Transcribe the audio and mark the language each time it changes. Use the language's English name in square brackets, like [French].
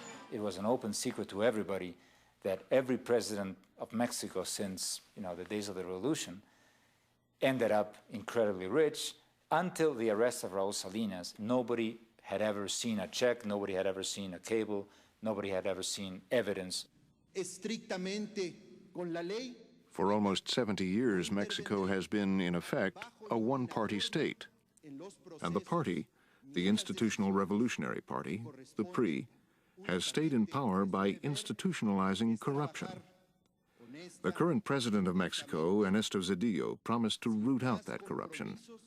[English] It was an open secret to everybody that every president of Mexico since the days of the revolution ended up incredibly rich. Until the arrest of Raúl Salinas, nobody had ever seen a check, nobody had ever seen a cable, nobody had ever seen evidence. [Spanish] Estrictamente con la ley. [English] For almost 70 years, Mexico has been, in effect, a one-party state. And the party, the Institutional Revolutionary Party, the PRI, has stayed in power by institutionalizing corruption. The current president of Mexico, Ernesto Zedillo, promised to root out that corruption.